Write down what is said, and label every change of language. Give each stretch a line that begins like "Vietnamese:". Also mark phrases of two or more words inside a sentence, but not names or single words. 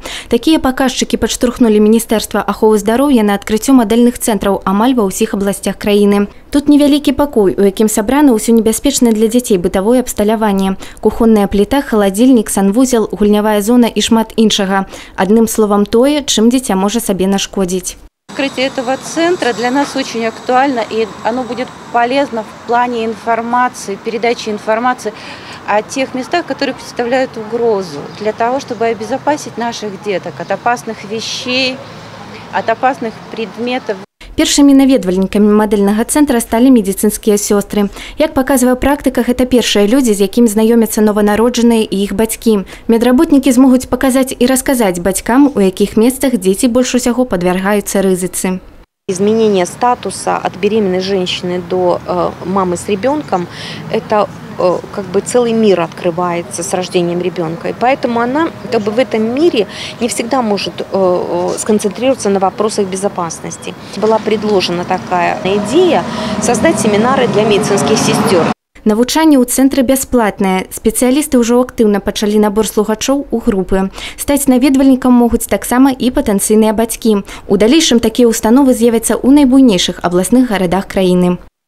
Belarusian: Такія паказчыкі падштурхнулі Міністэрства аховы здароўя на адкрыццё мадэльных цэнтраў амаль ва ўсіх абласцях краіны. Тут невялікі пакой, у якім сабрана ўсё небяспечнае для дзяцей бытавое абсталяванне. Кухонная пліта, халадзільнік, санвузел, гульнявая зона і шмат іншага. Адным словам, тое, чым дзіця можа сабе нашкодзіць.
Russian: Открытие этого центра для нас очень актуально, и оно будет полезно в плане информации, передачи информации о тех местах, которые представляют угрозу, для того, чтобы обезопасить наших деток от опасных вещей, от опасных предметов.
Belarusian: Першымі наведвальнікамі мадэльнага цэнтра сталі медыцынскія сёстры. Як паказвае практыка, гэта першыя людзі, з якімі знаёмяцца нованароджаныя і іх бацькі. Медработнікі змогуць паказаць і расказаць бацькам, у якіх месцах дзеці больш усяго падвяргаюцца рызыцы.
Russian: Изменение статуса от беременной женщины до мамы с ребенком – это как бы целый мир открывается с рождением ребенка. И поэтому она как бы в этом мире не всегда может сконцентрироваться на вопросах безопасности. Была предложена такая идея создать семинары для медицинских сестер.
Belarusian: Навучанне ў цэнтры бясплатнае. Спецыялісты ўжо актыўна пачалі набор слухачоў у групы. Стаць наведвальнікам могуць таксама і патэнцыйныя бацькі. У далейшым такія ўстановы з'явяцца ў найбуйнейшых абласных гарадах краіны.